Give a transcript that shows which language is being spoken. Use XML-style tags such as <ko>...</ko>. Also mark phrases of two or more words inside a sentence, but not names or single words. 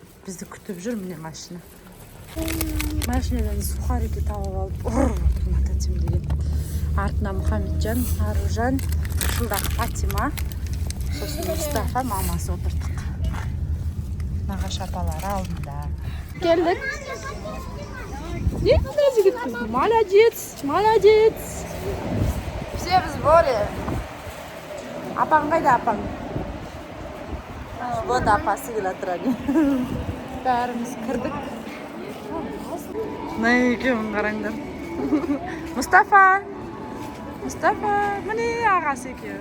<kk>Бізді күтіп жүр, міне машина. Машинадан сухарики тауып алып, ұнататым деген. Артына Мұхамеджан, Аружан, жылдағы Фатима, сосын Мұстафа, мамасы отырдық. Нағаш апалары алдында. Келдік.</kk> <ru>Молодец. Все в сборе.</ru> <kk>Апаң қайда, апаң? Вот апасы келіп тұрады. Бәріміз кірдік. Мына екеуін қараңдар. Мұстафа, міне ағасы екеуі.</kk>